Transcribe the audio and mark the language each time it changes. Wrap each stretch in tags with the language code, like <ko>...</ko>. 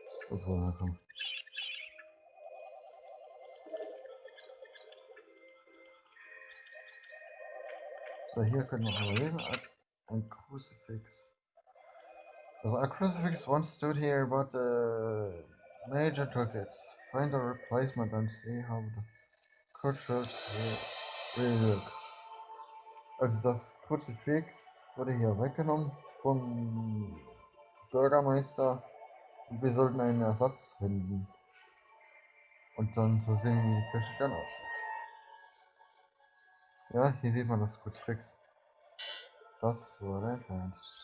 <de>Bewohner, komm. So, hier können wir mal lesen. Ein Crucifix.</de> <en>Also a crucifix once stood here, but the major took it. Find a replacement and see how the culture really looks.</en> <de>Also das Kruzifix wurde hier weggenommen vom Bürgermeister und wir sollten einen Ersatz finden. Und dann zu sehen, wie die Kirche dann aussieht. Ja, hier sieht man das Kruzifix. Das wurde entfernt.</de>